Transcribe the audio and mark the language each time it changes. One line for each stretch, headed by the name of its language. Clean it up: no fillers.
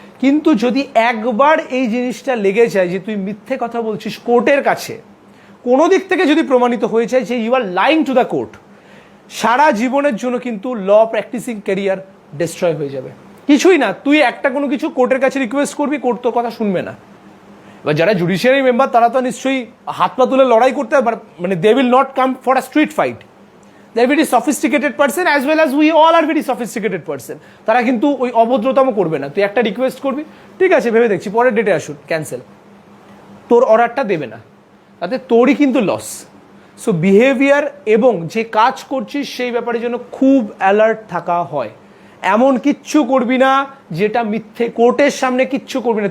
Bangla: কিন্তু যদি একবার এই জিনিসটা লেগে যায় যে তুই মিথ্যে কথা বলছিস কোর্টের কাছে, কোনো দিক থেকে যদি প্রমাণিত হয়ে যায় যে
English: you are lying to the court,
Bangla: সারা জীবনের জন্য কিন্তু ল প্র্যাকটিসিং ক্যারিয়ার ডিস্ট্রয় হয়ে যাবে। কিছুই না, তুই একটা কোনো কিছু কোর্টের কাছে রিকোয়েস্ট করবি, কোর্ট তোর কথা শুনবে না। এবার যারা জুডিশিয়ারি মেম্বার তারা তো নিশ্চয়ই হাত পা তুলে লড়াই করতে, মানে
English: They will not come for a street fight. They are very sophisticated person as well as we all are very sophisticated person।
Bangla: তারা কিন্তু ওই অভদ্রতম করবে না। তুই একটা রিকোয়েস্ট করবি, ঠিক আছে ভেবে দেখছি, পরের ডেটে আসুন, ক্যান্সেল, তোর অর্ডারটা দেবে না, তাতে তোরই কিন্তু লস। সো বিহেভিয়ার এবং যে কাজ করছিস সেই ব্যাপারে যেন খুব অ্যালার্ট থাকা হয়। এমন কিচ্ছু করবি না যেটা মিথ্যে, কোর্টের সামনে কিচ্ছু করবি না।